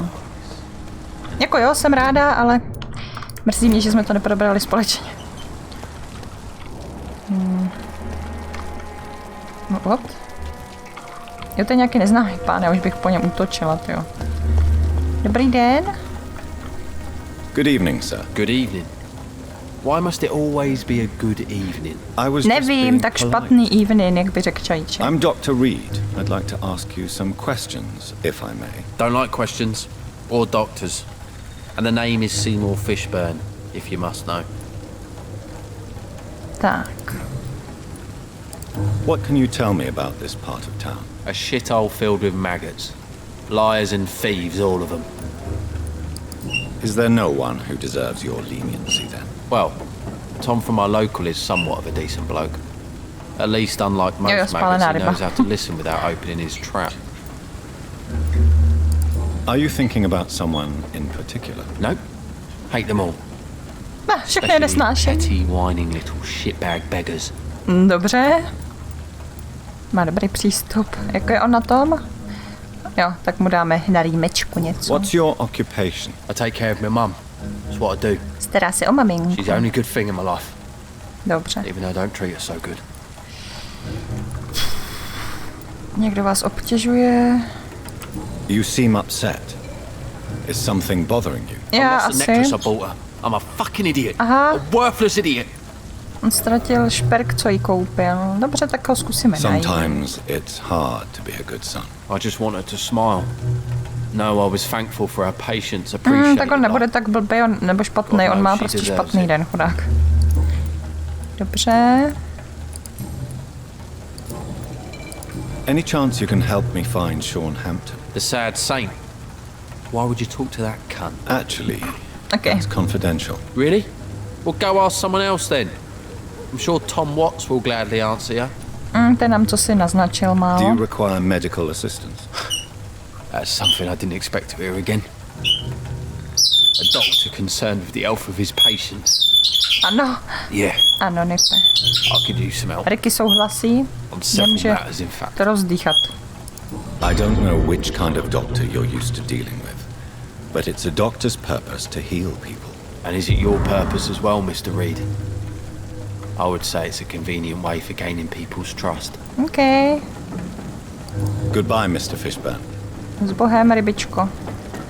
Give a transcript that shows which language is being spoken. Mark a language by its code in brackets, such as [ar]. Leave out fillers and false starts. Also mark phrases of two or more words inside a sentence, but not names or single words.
[cs] Jako jo, jsem ráda, ale mrzí mě, že jsme to neprobrali společně. [en] No, what? [cs] Jo, to je nějaký neznámý pán, já už bych po něm útočila, tyjo. Dobrý den. [en] Good evening, sir. Good evening. Why must it always be a good evening? [cs] Nevím, tak špatný evening, jak by řekl Čajíček. [en] I'm Dr. Reid. I'd like to ask you some questions, if I may. Don't like questions or doctors. And the name is Seymour Fishburne, if you must know. [cs] Tak. [en] What can you tell me about this part of town? A shithole filled with maggots. Liars and thieves, all of them. Is there no one who deserves your leniency then? Well, Tom from our local is somewhat of a decent bloke. At least, unlike most maggots, he knows how to listen without opening his trap. Are you thinking about someone in particular? Nope. Hate them all. [cs] Všechny nesnáším. [en] Petty, whining little shitbag beggars. [cs] Dobře. Má dobrý přístup. Jak je on na tom? Jo, tak mu dáme na rýmečku něco. [en] What's your occupation? I take care of my mum. That's what I do. [cs] Stará se o maminku. [en] She's the only good thing in my life. [cs] Dobře. [en] Even though I don't treat her so good. [cs] Někdo vás obtěžuje. [en] You seem upset. Is something bothering you? [cs] Já [en] I lost the necklace [cs] asi. [en] I bought her. I'm a fucking idiot. Aha. A worthless idiot. [cs] On ztratil šperk, co jí koupil. Dobře, tak ho zkusíme najít. [en] Sometimes it's hard to be a good son. I just wanted to smile. No, I was thankful for her patience, appreciate [cs] tak on nebude tak blbý, nebo špatný, on má prostě špatný den, chudák. Dobře. [en] Any chance you can help me find Sean Hampton? The sad saint. Why would you talk to that cunt? Actually, okay. That's confidential. Really? Well, go ask someone else then. I'm sure Tom Watts will gladly answer you. [cs] Ten nám co si naznačil málo. [en] Do you require medical assistance? That's something I didn't expect to hear again. A doctor concerned with the health of his patients. [cs] Ano. [en] Yeah. [cs] Ano, Nipe. [en] I could use some help. [cs] Ricky souhlasí. Nemůže to rozdýchat. [en] I don't know which kind of doctor you're used to dealing with, but it's a doctor's purpose to heal people. And is it your purpose as well, Mr. Reid? I would say it's a convenient way for gaining people's trust. Okay. Goodbye, Mr. Fishburne. [cs] S Bohem, rybičko.